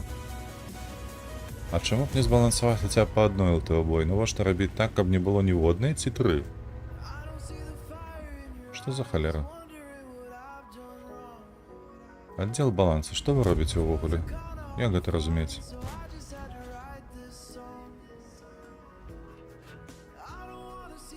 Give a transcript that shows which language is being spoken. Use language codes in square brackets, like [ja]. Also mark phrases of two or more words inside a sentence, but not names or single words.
[be] А чаму б не збалансаваць хаця па адной ЛТ ў бой? Навошта рабіць так, каб не было ніводнай ці 3? Што за халера? Аддзел баланса, што вы робіце ўвогуле? Як гэта разумець? [en] I just had to write this song. I don't wanna